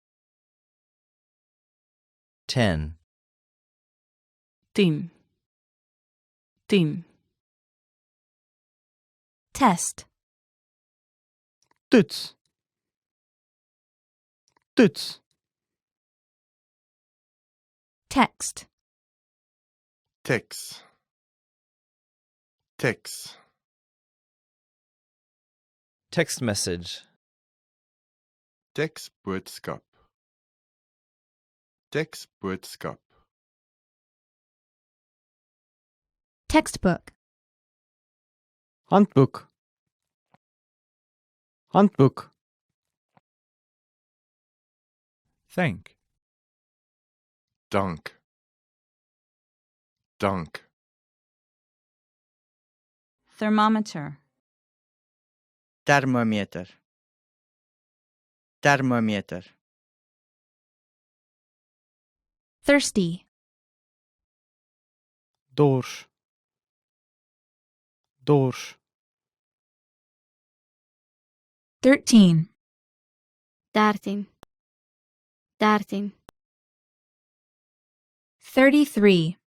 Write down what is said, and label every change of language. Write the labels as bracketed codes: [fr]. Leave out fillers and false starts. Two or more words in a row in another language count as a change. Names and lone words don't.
[en] 10. [af] 10. 10. [en] Test. [af] Toets. Toets. [en] Text. [af] Text, text. [en] Text message. [af] Tekstboodskap, tekstboodskap. [en] Textbook. [af] Handboek. Handboek. [en] Thank. [af] Dank, dank. [en] Thermometer. [af] Thermometer, thermometer. [en] Thirsty. [af] Dors. Dors. [en] 13. [af] 13. 13. [en] 33.